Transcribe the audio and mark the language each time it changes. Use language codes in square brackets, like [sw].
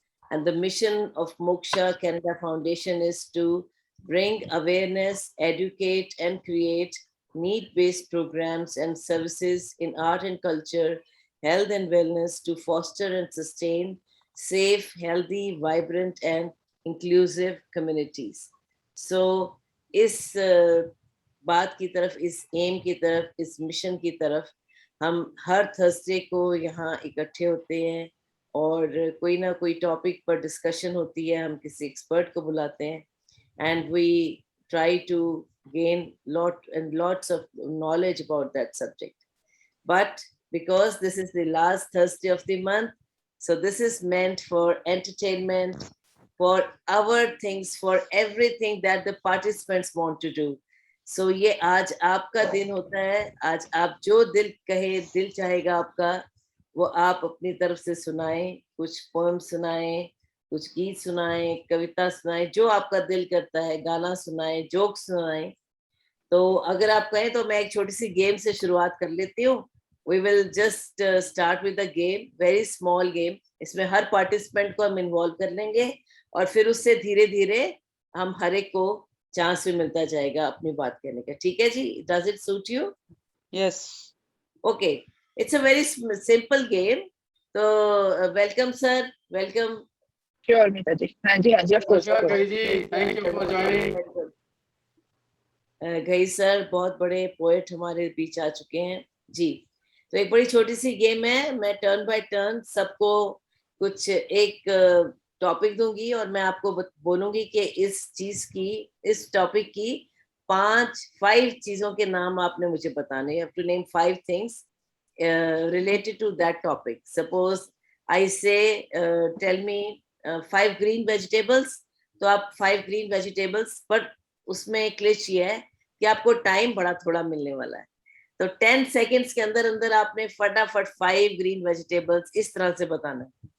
[en] And the mission of Moksha Canada Foundation is to bring awareness, educate, and create need based programs and services in art and culture, health and wellness to foster and sustain safe, healthy, vibrant, and inclusive communities. [hi] So, इस बात की तरफ, इस M की तरफ, इस mission की तरफ हम हर थर्सडे को यहाँ इकट्ठे होते हैं और कोई ना कोई टॉपिक पर डिस्कशन होती है. हम किसी एक्सपर्ट को बुलाते हैं [en] and we try to gain lots of knowledge about that subject. But because this is the last Thursday of the month, so this is meant for entertainment, for our things, for everything that the participants want to do. [hi] So ये आज आपका दिन होता है. आज आप जो दिल कहे, दिल चाहेगा आपका, वो आप अपनी तरफ से सुनाएं. कुछ पोएम सुनाएं, कुछ गीत सुनाएं, कविता सुनाएं, जो आपका दिल करता है. गाना सुनाएं, जोक सुनाएं. तो अगर आप कहें तो मैं एक छोटी सी गेम से शुरुआत कर लेती हूँ. [en] We will just start with a game, very small game. [hi] इसमें हर पार्टिसिपेंट को हम इन्वॉल्व कर लेंगे और फिर उससे धीरे धीरे हम हर एक को चांस भी मिलता जाएगा अपनी बात कहने का. ठीक है जी? [en] Does it suit you? Yes. Okay. It's a very simple game. So welcome sir, welcome. Sure, Meeta ji. [hi] हाँ जी, [en] of course. Sure, Ghai ji. Thank you for joining. [hi] Ghai sir बहुत बड़े पोएट हमारे बीच आ चुके हैं जी. तो एक बड़ी छोटी सी गेम है. मैं टर्न बाय टर्न सबको कुछ एक टॉपिक दूंगी और मैं आपको बोलूंगी कि इस टॉपिक की 5 चीजों के नाम आपने मुझे बताने. [en] You have to name 5 things related to that topic. Suppose I say tell me 5 green vegetables, [hi] तो आप [en] 5 green vegetables, [hi] पर उसमें एक क्लिच ये है कि आपको टाइम बड़ा थोड़ा मिलने वाला है. तो 10 सेकेंड्स के अंदर अंदर आपने फटाफट 5 ग्रीन वेजिटेबल्स इस तरह से बताना है.